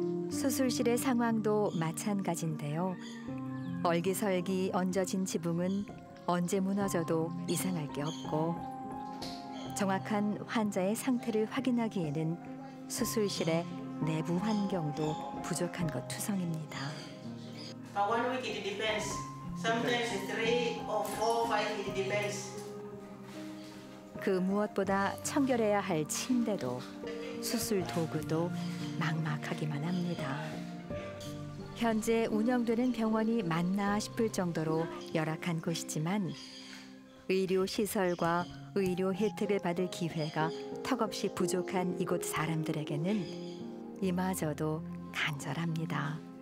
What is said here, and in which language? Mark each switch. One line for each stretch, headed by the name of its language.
Korean: 수술실의 상황도 마찬가지인데요. 얼기설기 얹어진 지붕은 언제 무너져도 이상할 게 없고 정확한 환자의 상태를 확인하기에는 수술실의 내부 환경도 부족한 것 투성입니다.
English: One week it depends. Sometimes 3 or 4, 5 it depends.
Korean: 그 무엇보다 청결해야 할 침대도 수술 도구도 막막하기만 합니다. 현재 운영되는 병원이 맞나 싶을 정도로 열악한 곳이지만 의료 시설과 의료 혜택을 받을 기회가 턱없이 부족한 이곳 사람들에게는 이마저도 간절합니다.